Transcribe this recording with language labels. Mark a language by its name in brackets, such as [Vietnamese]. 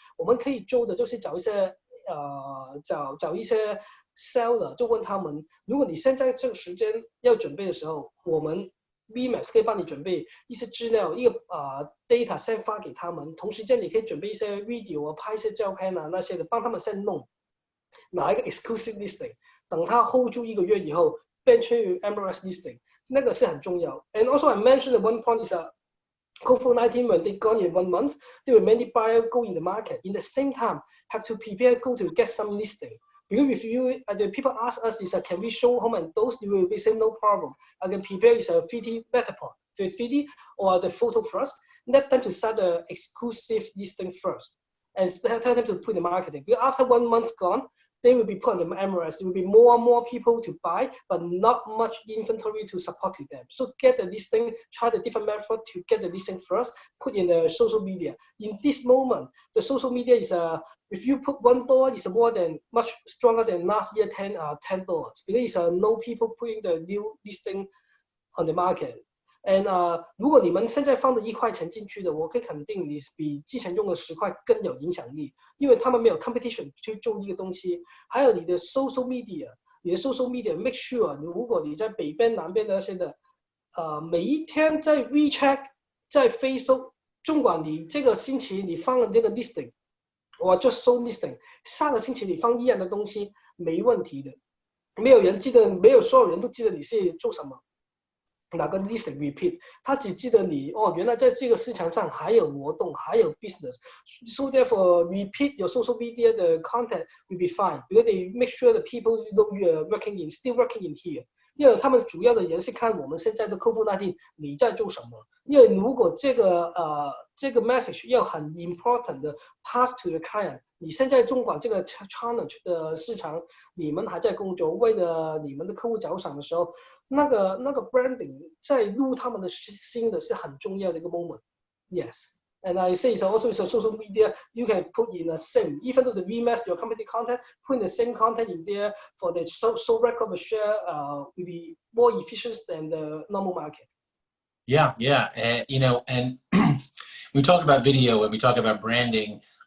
[Chinese] 我们可以做的就是找一些找一些 seller， 就问他们，如果你现在这个时间要准备的时候，我们VMAX 可以帮你准备一些资料，一个data 先发给他们，同时间你可以准备一些 video 拍一些照片那些的，帮他们先弄，拿一个 exclusive listing， 等他 hold 住1个月以后变成 MLS listing， 那个是很重要。 [English] And also I mentioned the one point is COVID-19 when they gone in 1 month, there were many buyers go in the market. In the same time, have to prepare go to get some listing. Because if you, the people ask us is can we show home and those we will say no problem. I can prepare is a 3D Metapod, 3D or the photo first. Let them to start the exclusive listing first, and tell them to put the marketing. Because after 1 month gone, they will be put on the MLS. There will be more and more people to buy, but not much inventory to support to them. So get the listing, try the different method to get the listing first, put in the social media. In this moment, the social media is if you put $1, it's more than much stronger than last year $10 because no people putting the new listing on the market. [Chinese] And 如果你们现在放的1块钱进去的，我可以肯定你比之前用的10块更有影响力，因为他们没有 competition 去做一个东西。还有你的 social media， 你的 social media make sure， 如果你在北边、南边的那些的，每一天在 WeChat、在 Facebook， 尽管你这个星期你放了这个 listing， 我就收 listing， 下个星期你放一样的东西没问题的，没有人记得，没有所有人都记得你是做什么。哪个 listing repeat， 他只记得你原来在这个市场上还有活动，还有 business。 [English] So therefore, repeat your social media the content will be fine because they make sure the people know you are still working in here。 [Chinese] 因为他们主要的人是看我们现在的COVID-19你在做什么。因为如果这个 message 要很 important 的 [English] pass to the client， [Chinese] 你现在中国这个 challenge 的市场，你们还在工作，为了你们的客户着想的时候，那个 branding 在入他们的心的是很重要的一个 moment。 [English] Yes. And I say it's also it's a social media you can put in the same, even though the VMAX your company content, put in the same content in there for the so record share will be more efficient than the normal market. Yeah, yeah, and you know, and we talk about video and we talk about branding.